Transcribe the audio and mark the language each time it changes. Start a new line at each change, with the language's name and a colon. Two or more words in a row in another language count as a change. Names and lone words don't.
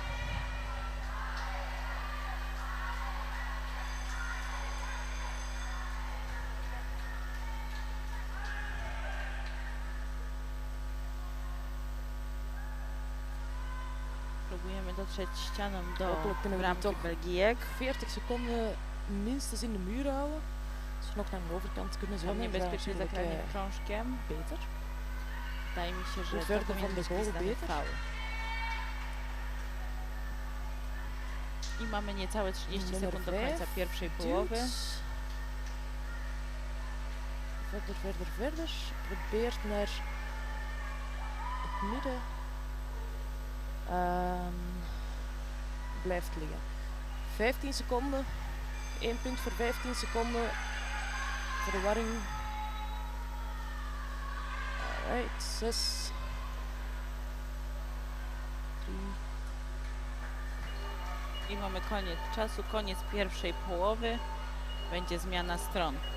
Polish: Próbujemy dotrzeć ścianą do
Dutch: Hopelijk kunnen we
Polish: bramki
Dutch: toch
Polish: Belgijek.
Dutch: 40 seconden minstens in de muur houden. Als we nog naar de overkant kunnen
Polish: Tam
Dutch: zwemmen, is dat
Polish: niebezpiecznie
Dutch: natuurlijk
Polish: zagranie krążkiem.
Dutch: beter.
Polish: Wydaje mi się, że
Dutch: Hoe
Polish: to
Dutch: verder
Polish: powinien
Dutch: van de
Polish: być
Dutch: goal, hoe
Polish: wpisany
Dutch: beter.
Polish: faul. I mamy niecałe 30 Numer sekund do końca 5 pierwszej
Dutch: duwt.
Polish: połowy.
Dutch: Verder, verder, verder. Probeert naar het midden. Blijft liggen. 15 seconden. 1 punt voor 15 seconden. Verwarring. Alright, 6. 3.
Polish: I mamy koniec czasu, koniec pierwszej połowy. Będzie zmiana stron.